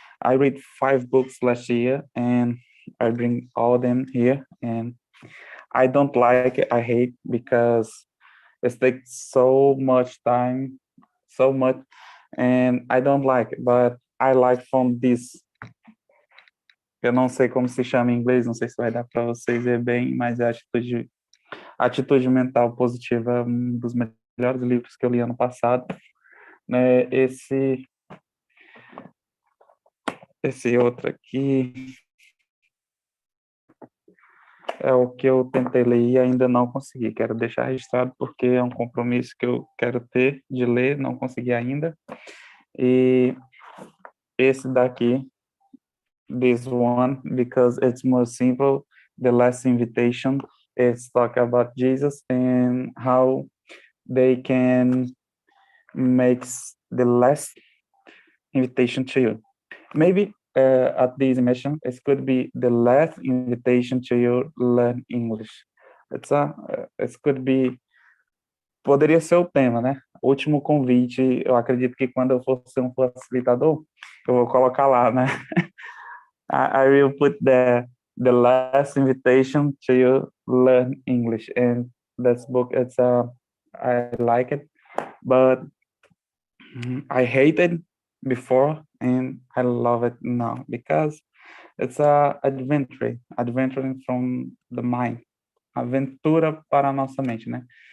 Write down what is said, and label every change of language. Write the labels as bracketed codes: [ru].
[en] I read 5 books last year, and I bring all them here. And I don't like it. I hate because it takes so much time, so much, and I don't like it. But I like from this. [pt] Eu não sei como se chama em inglês, não sei se vai dar para vocês ver bem, mas é Atitude Mental Positiva é um dos melhores livros que eu li ano passado. Né? Esse outro aqui é o que eu tentei ler e ainda não consegui. Quero deixar registrado porque é um compromisso que eu quero ter de ler, não consegui ainda. E esse daqui, [en] this one, because it's more simple, The Last Invitation, it's talk about Jesus and how they can make the last invitation to you. Maybe at this mission, it could be the last invitation to you learn English. It could be, [pt] poderia ser o tema, né? Último convite, eu acredito que quando eu for ser um facilitador, eu vou colocar lá, né? [en] I will put the last invitation to you learn English, and this book, I like it, but I hated before and I love it now because it's adventuring from the mind, [pt] aventura para a nossa mente, né?